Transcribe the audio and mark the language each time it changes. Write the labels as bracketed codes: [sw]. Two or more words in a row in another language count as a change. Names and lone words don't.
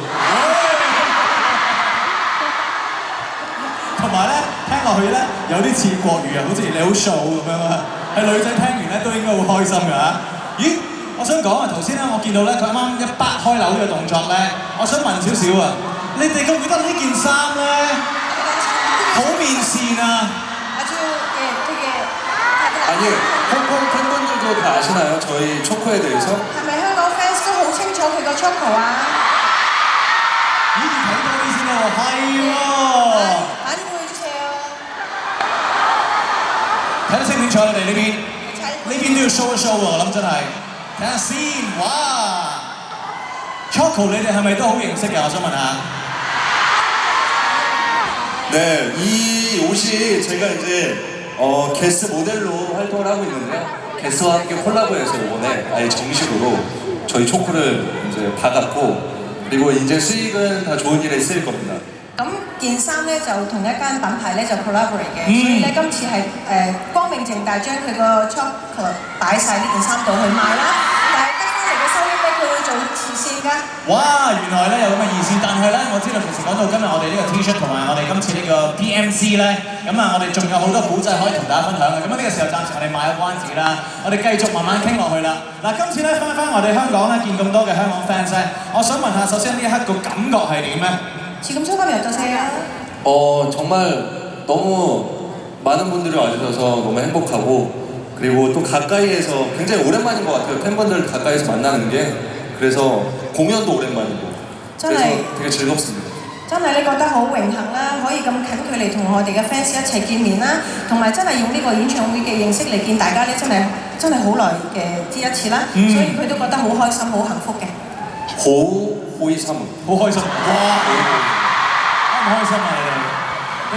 [yue] 同埋咧，聽落去咧有啲似國語啊，好似你好數咁樣啊。係女仔聽完咧都應該好開心㗎嚇。咦，我想講啊，頭先咧我見到咧佢啱啱一掰開樓嘅動作咧，我想問少少啊，你哋覺唔覺得呢件衫咧好面善啊？ [ko] 아니, 홍콩 팬분들도 다 아시나요? 저희 초코에 대해서? [yue] 係咪香港 fans 都好清楚佢個 choco 啊？咦，睇多啲先喎，係喎。 [ko] 많이 보여주세요. [yue] 睇得清唔清楚你哋呢邊？呢邊都要 show 一 show 喎，我諗真係。睇下先，哇 ！Choco 你哋係咪都好認識嘅？我想問下。 [ko] 네, 이 옷이 제가 이제 게스 모델로 활동을 하고 있는데요. 게스와 함께 콜라보해서 이번에 아예 정식으로 저희 초코를 이제 받았고 그리고 이제 수익은 다 좋은 일에 쓰일 겁니다. [yue] 咁件衫咧就同一間品牌咧就 collaborate 嘅，所以咧今次係光明正大將佢個 chocolate 擺晒呢件衫度去賣啦，但係得翻嚟嘅收益咧佢會做慈善㗎。哇！原來咧有咁嘅意思，但係咧我知道其實講到今日我哋呢個 T-shirt 同埋我哋今次呢個 PMC 咧，咁啊我哋仲有好多古仔可以同大家分享嘅。咁啊呢個時候暫時我哋賣咗關子啦，我哋繼續慢慢傾落去啦。嗱，今次咧翻我哋香港咧見咁多嘅香港 fans 咧，我想問下首先呢一刻個感覺係點咧？ [ko] 지금 소감이 어떠세요? 정말 너무 많은 분들이 와주셔서 너무 행복하고 그리고 또 가까이에서 굉장히 오랜만인 것 같아요. 팬분들 가까이서 만나는 게 그래서 공연도 오랜만이고 그래서 되게 즐겁습니다. [yue] 真係咧覺得好榮幸啦，可以咁近距離同我哋嘅 fans 一齊見面啦，同埋真係用呢個演唱會嘅形式嚟見大家咧，真係好耐嘅之一次啦，所以佢都覺得好開心、好幸福嘅。開心好開心，哇！啱唔開心啊你哋？